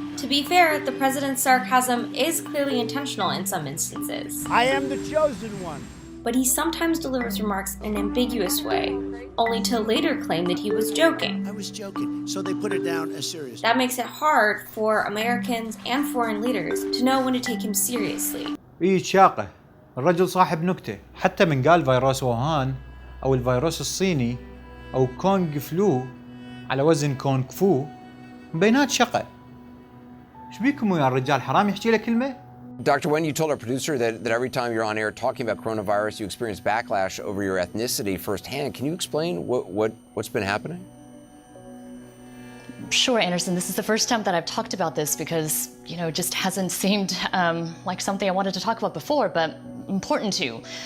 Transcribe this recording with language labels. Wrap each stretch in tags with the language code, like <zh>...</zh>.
<en>To be fair, the president's sarcasm is clearly intentional in some instances. I am the chosen one. But he sometimes delivers remarks in an ambiguous way, only to later claim that he was joking. I was joking, so they put it down as serious. That makes it hard for Americans and foreign leaders to know when to take him seriously.</en> <ar>إيه شاقة، الرجل صاحب نكتة، حتى من قال فيروس ووهان أو الفيروس الصيني أو كونغ فلو على وزن كونغ فو مبينات شقة. ايش بيكم ويا الرجال حرام يحكي له كلمة؟</ar> <en>Dr. Wen, you told our producer that every time you're on air talking about coronavirus, you experience backlash over your ethnicity firsthand. Can you explain what's been happening? Sure, Anderson. This is the first time that I've talked about this because, it just hasn't seemed like something I wanted to talk about before, but important to.</en>